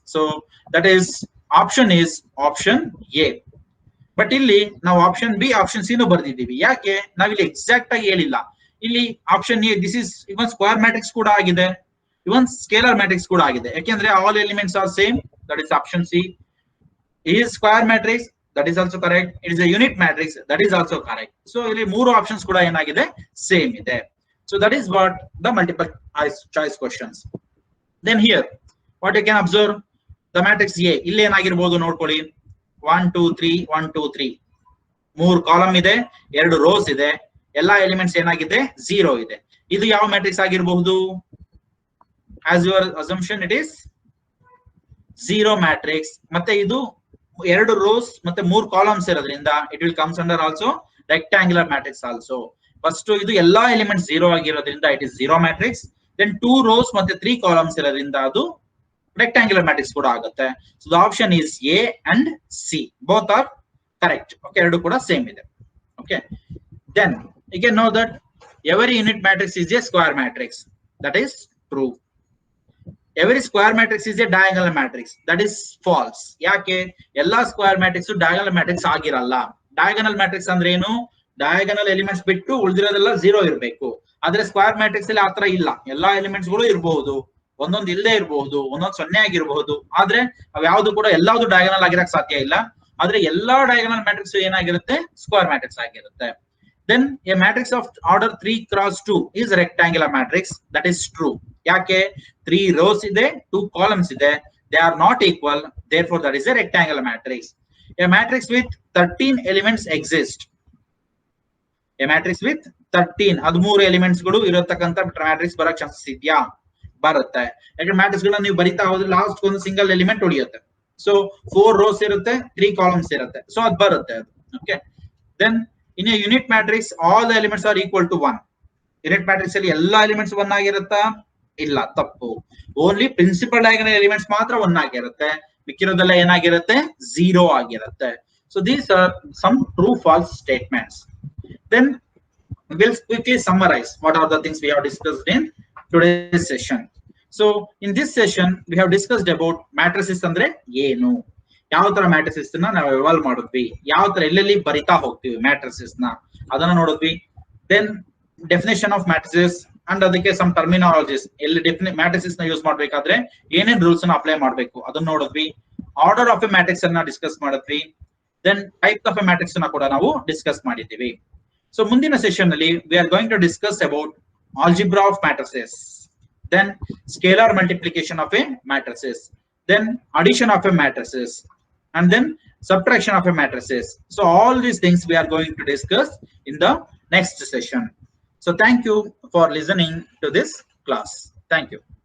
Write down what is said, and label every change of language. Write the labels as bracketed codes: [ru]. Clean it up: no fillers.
[en] So that is option A. [kn] But ಇಲ್ಲಿ ನಾವು option B, option C ನು ಬರ್ದಿದ್ದೀವಿ. ಯಾಕೆ? ನಾವಿಲ್ಲಿ ಎಕ್ಸಾಕ್ಟ್ ಆಗಿ ಹೇಳಿಲ್ಲ. ಇಲ್ಲಿ option A, [en] this is even square matrix [kn] ಕೂಡ ಆಗಿದೆ, ಇವನ್ ಸ್ಕೇಲಾರ್ ಮ್ಯಾಟ್ರಿಕ್ಸ್ ಕೂಡ ಆಗಿದೆ. ಯಾಕೆಂದ್ರೆ [en] All elements are same, that is option C. is square matrix, that is also correct. It is a unit matrix, that is also correct. [kn] So ಇಲ್ಲಿ 3 options ಕೂಡ ಏನಾಗಿದೆ, same ಇದೆ. [en] So that is what the multiple choice questions. Then here what you can observe, the matrix A [kn] ಇಲ್ಲಿ ಏನಾಗಿರಬಹುದು ನೋಡ್ಕೊಳ್ಳಿ. 1 2 3 1 2 3 3 column ಇದೆ, 2 rose ಇದೆ, ಎಲ್ಲಾ elements ಏನಾಗಿದೆ, 0 ಇದೆ. ಇದು ಯಾವ ಮ್ಯಾಟ್ರಿಕ್ಸ್ ಆಗಿರಬಹುದು? [en] as your assumption it is 0 matrix. [kn] ಮತ್ತೆ ಇದು 2 ರೋಸ್ ಮತ್ತೆ 3 ಕಾಲಮ್ಸ್ ಇರೋದ್ರಿಂದ [en] It will comes under also rectangular matrix also. [kn] First ಇದು ಎಲ್ಲಾ ಎಲಿಮೆಂಟ್ಸ್ 0 ಆಗಿರೋದ್ರಿಂದ [en] ಇಟ್ ಇಸ್ 0 ಮ್ಯಾಟ್ರಿಕ್ಸ್. [kn] Then 2 rose ಮತ್ತೆ 3 ಕಾಲಮ್ಸ್ ಇರೋದ್ರಿಂದ ಅದು ರೆಕ್ಟಾಂಗ್ಯುಲರ್ ಮ್ಯಾಟ್ರಿಕ್ಸ್ ಕೂಡ ಆಗುತ್ತೆ. [en] So the option is A and C, both are correct. Okay, [kn] ಎರಡು ಕೂಡ ಸೇಮ್ ಇದೆ. [en] Okay, then you can know that every unit matrix is a square matrix, that is true. Every square matrix is a diagonal matrix, that is false. [kn] ಯಾಕೆ? ಎಲ್ಲಾ square matrix diagonal matrix ಆಗಿರಲ್ಲ. Diagonal matrix ಅಂದ್ರೆ ಏನು? Diagonal elements ಬಿಟ್ಟು ಉಳಿದಿರೋದೆಲ್ಲ 0 ಇರಬೇಕು. ಆದ್ರೆ square matrix ಅಲ್ಲಿ ಆತರ ಇಲ್ಲ, ಎಲ್ಲಾ ಎಲಿಮೆಂಟ್ಸ್ ಗಳು ಇರಬಹುದು, ಒಂದೊಂದು ಇಲ್ಲದೆ ಇರಬಹುದು, ಒಂದೊಂದು 0 ಆಗಿರಬಹುದು. ಆದ್ರೆ ಅವ್ ಯಾವ್ದು ಕೂಡ ಎಲ್ಲಾವುದು ಡಯಾಗನಲ್ ಆಗಿರಕ್ ಸಾಧ್ಯ ಇಲ್ಲ. ಆದ್ರೆ ಎಲ್ಲಾ ಡಯಾಗನಲ್ ಮ್ಯಾಟ್ರಿಕ್ಸ್ ಏನಾಗಿರುತ್ತೆ, ಸ್ಕ್ವೇರ್ ಮ್ಯಾಟ್ರಿಕ್ಸ್ ಆಗಿರುತ್ತೆ. [en] Then a matrix of order 3 cross 2 is a rectangular matrix, that is true. ಯಾಕೆ? 3 rows ಇದೆ, 2 columns ಇದೆ, they are not equal, therefore that is a rectangular matrix. A matrix with 13 elements exist. [kn] A matrix with 13, 13 elements ಗಳು ಇರತಕ್ಕಂತ matrix ಬರಕ್ chances ಇದೆಯಾ? ಬರುತ್ತೆ. ಯಾಕಂದ್ರೆ matrix ಗಳನ್ನ ನೀವು ಬರಿತಾ ಹೋದ್ರೆ ಲಾಸ್ಟ್ ಒಂದು ಸಿಂಗಲ್ ಎಲಿಮೆಂಟ್ ಉಳಿಯುತ್ತೆ. ಸೊ 4 rows ಇರುತ್ತೆ, 3 columns ಇರುತ್ತೆ, ಸೊ ಅದು ಬರುತ್ತೆ ಅದು. [en] Okay, then in a unit matrix all the elements are equal to 1. [kn] Unit matrix ಅಲ್ಲಿ ಎಲ್ಲಾ ಎಲಿಮೆಂಟ್ಸ್ 1 ಆಗಿರುತ್ತಾ? ಇಲ್ಲ, ತಪ್ಪು. ಓನ್ಲಿ ಪ್ರಿನ್ಸಿಪಲ್ ಡಯಾಗನಲ್ ಎಲಿಮೆಂಟ್ಸ್ ಮಾತ್ರ 1 ಆಗಿರುತ್ತೆ, ಮಿಕ್ಕಿರೋದೆಲ್ಲ ಏನಾಗಿರುತ್ತೆ, 0 ಆಗಿರುತ್ತೆ. [en] So these are some true false statements. Then we'll quickly summarize what are the things we have discussed in today's session. So in this session we have discussed about matrices [kn] ಅಂದ್ರೆ ಏನು, ಯಾವ ತರ matrices ನ ನಾವು evolve ಮಾಡಿದ್ವಿ, ಯಾವ ತರ ಎಲ್ಲೆಲ್ಲಿ ಬರಿತಾ ಹೋಗ್ತೀವಿ ಮ್ಯಾಟ್ರಿಸಸ್ ನ, ಅದನ್ನ ನೋಡಿದ್ವಿ. Then definition of matrices and ಅದಕ್ಕೆ ಸಮ್ ಟರ್ಮಿನಾಲಜೀಸ್, ಎಲ್ಲಿ ಮ್ಯಾಟ್ರಿಸಸ್ ನ ಯೂಸ್ ಮಾಡ್ಬೇಕಾದ್ರೆ ಏನೇನ್ ರೂಲ್ಸ್ ನ ಅಪ್ಲೈ ಮಾಡ್ಬೇಕು ಅದನ್ನ ನೋಡಿದ್ವಿ. ಆರ್ಡರ್ ಆಫ್ ಎ ಮ್ಯಾಟ್ರಿಕ್ಸ್ ಅನ್ನ ಡಿಸ್ಕಸ್ ಮಾಡಿದ್ವಿ. Than type of A matrix ನ ಕೂಡ ನಾವು ಡಿಸ್ಕಸ್ ಮಾಡಿದ್ದೀವಿ. [en] so [kn] ಮುಂದಿನ ಸೆಷನ್ ಅಲ್ಲಿ [en] We are going to discuss about algebra of matrices, then scalar multiplication of a matrices, then addition of a matrices, and then subtraction of a matrices. So all these things we are going to discuss in the next session. So thank you for listening to this class. Thank you.